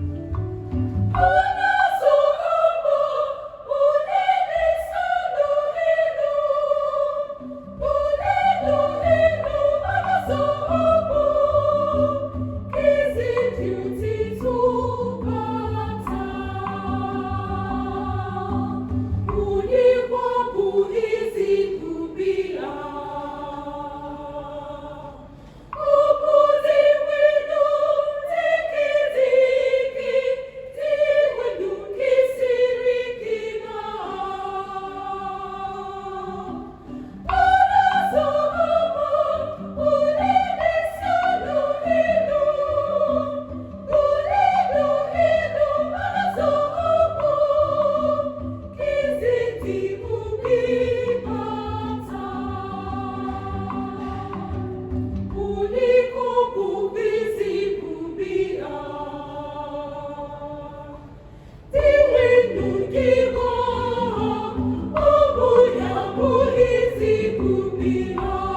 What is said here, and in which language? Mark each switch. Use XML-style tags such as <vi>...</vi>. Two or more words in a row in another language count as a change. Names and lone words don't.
<ig>Onye zọrọ ha, onye na-eso n'elu, onye n'elu, onye zọrọ ha,</ig> <en>is it you to bata?</en> <ig>Onye kwa bụ ezi ubi ya? Ọ bụ dị nwenu, dike, dike, dị nwenu nke siri ike na. Onye zọrọ ha, onye na-eso n'elu, onye n'elu, onye zọrọ ha,</ig> <en>is it you to bata?</en> <ig>Onye kwa bụ ezi ubi ya? Dị nwenu nke ha, ọ bụ ya bụ ezi ubi ya.</ig>